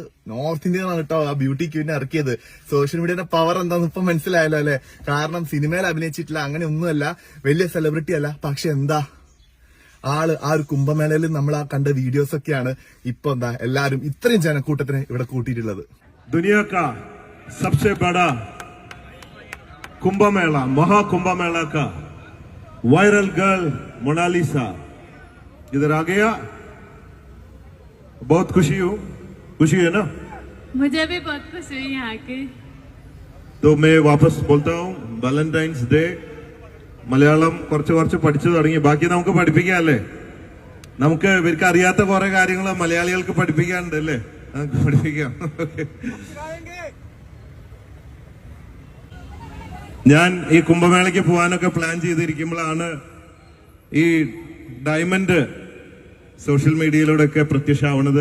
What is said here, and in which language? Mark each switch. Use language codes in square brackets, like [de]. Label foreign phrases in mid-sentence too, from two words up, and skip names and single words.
[ml] നോർത്ത് ഇന്ത്യയിലാണ് കേട്ടോ ആ ബ്യൂട്ടി ക്വീനെ ഇറക്കിയത്. സോഷ്യൽ മീഡിയയുടെ പവർ എന്താന്ന് ഇപ്പൊ മനസ്സിലായല്ലോ അല്ലെ? കാരണം സിനിമയിൽ അഭിനയിച്ചിട്ടില്ല, അങ്ങനെ ഒന്നുമല്ല, വലിയ സെലിബ്രിറ്റി അല്ല. പക്ഷെ എന്താ ആള് ആ ഒരു കുംഭമേളയിൽ നമ്മൾ ആ കണ്ട വീഡിയോസ് ഒക്കെയാണ് ഇപ്പൊ എന്താ എല്ലാരും ഇത്രയും ജനക്കൂട്ടത്തിന് ഇവിടെ കൂട്ടിയിട്ടുള്ളത്. [hi] दुनिया का सबसे बड़ा कुंभ मेला, महाकुंभ मेला का [en] viral girl [hi] मोनालिसा इधर आ गया. बहुत खुशी है ना? मुझे भी बहुत खुशी हुई यहाँ के. तो मैं वापस बोलता हूँ वैलेंटाइंस डे. [ml] മലയാളം കുറച്ച് പഠിച്ചു തുടങ്ങി, ബാക്കി നമുക്ക് പഠിപ്പിക്കാല്ലേ? നമുക്ക് ഇവർക്ക് അറിയാത്ത കുറെ കാര്യങ്ങൾ മലയാളികൾക്ക് പഠിപ്പിക്കാനുണ്ട് അല്ലേ? നമുക്ക് പഠിപ്പിക്കാം. ഞാൻ ഈ കുംഭമേളയ്ക്ക് പോകാനൊക്കെ പ്ലാൻ ചെയ്തിരിക്കുമ്പോഴാണ് ഈ ഡയമണ്ട് സോഷ്യൽ മീഡിയയിലൂടെ ഒക്കെ പ്രത്യക്ഷമാവുന്നത്.